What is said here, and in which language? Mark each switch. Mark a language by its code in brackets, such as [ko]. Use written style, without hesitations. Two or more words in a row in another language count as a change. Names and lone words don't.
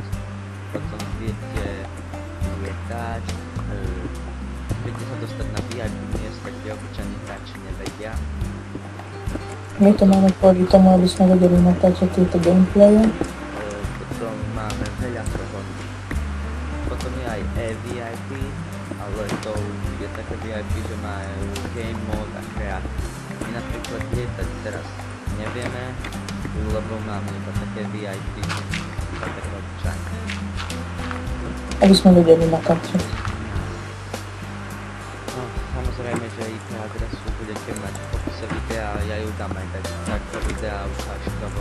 [sk] Potom viete lietať, viete sa dostať na VIP miesta, kde obyčajní hráči nevedia. My to máme kvôli tomu, aby sme vedeli natáčať tieto gameplaye. Potom máme veľa toho. Potom je aj e-VIP, ale to je také VIP, že majú [en] game mode [sk] a create. My napríklad lietať teraz nevieme, lebo máme iba také VIP, iba také obyčajné. Aby sme vedeli natáčať. No, samozrejme, že IP adresu budete mať v popise videa, ja ju dám aj takto videa ukážkovo.